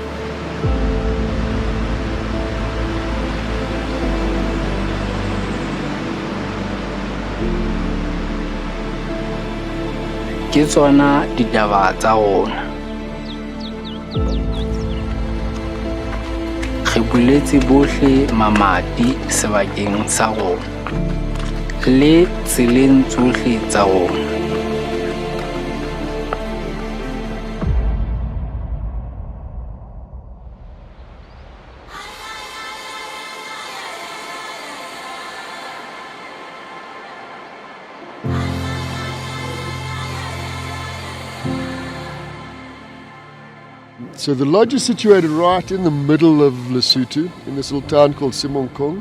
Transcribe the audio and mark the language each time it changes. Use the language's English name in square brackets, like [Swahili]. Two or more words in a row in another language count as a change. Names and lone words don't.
[Southern Sotho] Ke tsona ditaba tsa rona. Re buletse bohle mamati sebakeng sa rona le tseleng tsohle tsa rona. [English] So the lodge is situated right in the middle of Lesotho, in this little town called Simonkong.